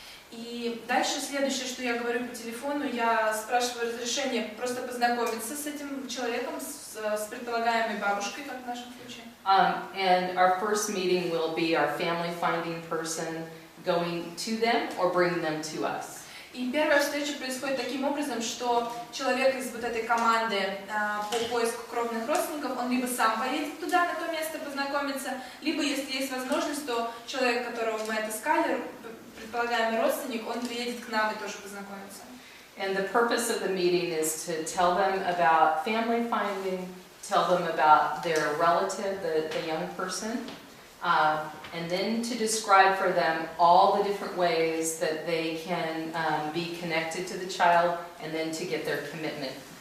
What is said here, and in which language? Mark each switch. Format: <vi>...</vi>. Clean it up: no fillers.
<ru>И дальше следующее, что я говорю по телефону, я спрашиваю разрешение просто познакомиться с этим человеком, с предполагаемой бабушкой, как в нашем случае.</ru> <en>And our first meeting will be our family finding person going to them or bringing them to us.</en> <ru>И первая встреча происходит таким образом, что человек из вот этой команды по поиску кровных родственников, он либо сам поедет туда, на то место познакомиться, либо, если есть возможность, то человек, которого мы отыскали, предполагаемый родственник, он приедет к нам и тоже познакомится.</ru> <en>And the purpose of the meeting is to tell them about family finding, tell them about their relative, the young person, and then to describe for them all the different ways that they can be connected to the child, and then to get their commitment.</en>